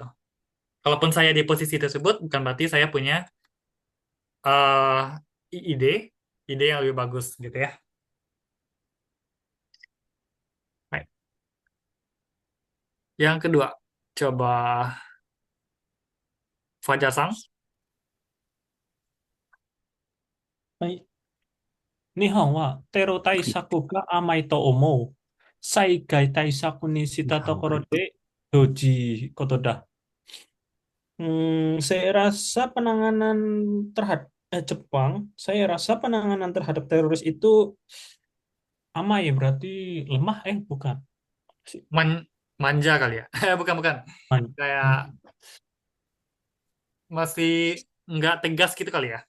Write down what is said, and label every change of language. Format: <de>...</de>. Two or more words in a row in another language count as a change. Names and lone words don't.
<id>Kalaupun saya di posisi tersebut, bukan berarti saya punya eh ide ide yang lebih bagus gitu ya. Baik. Yang kedua, coba Fajar-san.</id> <ja>はい。日本はテロ対策が甘いと思う。災害対策にしたところでどういうことだ。</ja> <id>saya rasa penanganan terhadap Jepang, saya rasa penanganan terhadap teroris itu amai berarti lemah bukan. Man, manja kali ya. Bukan, bukan. Man- Kayak masih nggak tegas gitu kali ya.</id>